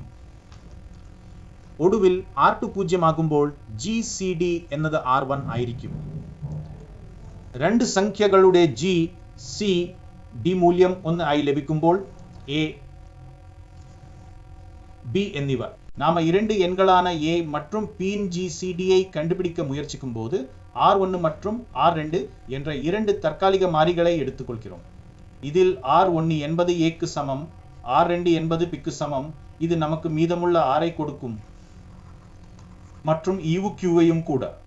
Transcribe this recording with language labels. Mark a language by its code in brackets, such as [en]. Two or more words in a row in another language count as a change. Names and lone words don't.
[ml] ഒടുവിൽ R2 0 ആകുമ്പോൾ GCD എന്നത് R1 ആയിരിക്കും. രണ്ട് സംഖ്യകളുടെ GCD മൂല്യം 1 ആയി ലഭിക്കുമ്പോൾ A, B എന്നിവ [ta] நாம இரண்டு எண்களான A மற்றும் P இன் GCDயை கண்டுபிடிக்க முயற்சிக்கும்போது R1 மற்றும் R2 என்ற இரண்டு தற்காலிக மாறிகளை எடுத்துக்கொள்கிறோம். இதில் R1 என்பது A க்கு சமம், R2 என்பது P க்கு சமம். இது நமக்கு மீதமுள்ள R ஐ கொடுக்கும் மற்றும் ஈவு Qவையும் கூட.